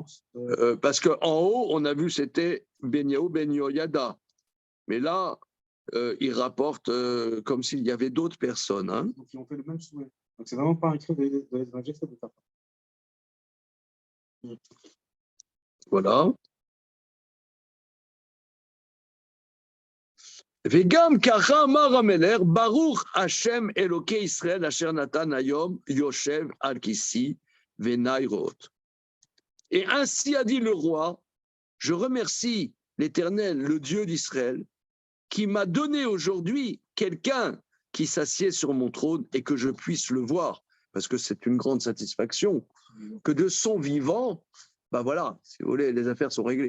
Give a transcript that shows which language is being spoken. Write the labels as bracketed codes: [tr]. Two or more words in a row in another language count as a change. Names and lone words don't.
[fr] Parce qu'en haut, on a vu c'était Beniaou ben Yoyada. Mais là, il rapporte comme s'il y avait d'autres personnes. Hein. Donc, ils ont fait le même souhait. Donc, c'est vraiment pas écrit dans les injections de ta part. Voilà. [he] וגם ככה אמר המלך ברוך ה' אלהי ישראל אשר נתן היום ישב על כסאי ועיני ראות. [fr] Et ainsi a dit le roi, je remercie l'Éternel, le Dieu d'Israël, qui m'a donné aujourd'hui quelqu'un qui s'assied sur mon trône et que je puisse le voir, parce que c'est une grande satisfaction, que de son vivant, ben voilà, si vous voulez, les affaires sont réglées.